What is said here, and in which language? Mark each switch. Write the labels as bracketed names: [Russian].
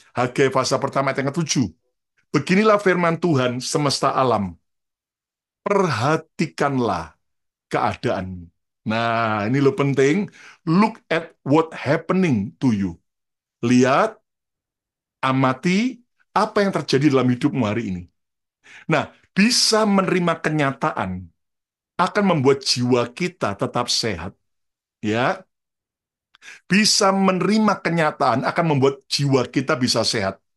[Indonesian] Hagai pasal pertama ayat yang ke-7. Beginilah firman Tuhan semesta alam. Perhatikanlah keadaanmu. Nah, ini lo penting. [English] Look at what happening to you. [Indonesian] Lihat, amati apa yang terjadi dalam hidupmu hari ini. Nah, bisa menerima kenyataan akan membuat jiwa kita tetap sehat. Ya, bisa menerima kenyataan akan membuat jiwa kita bisa sehat.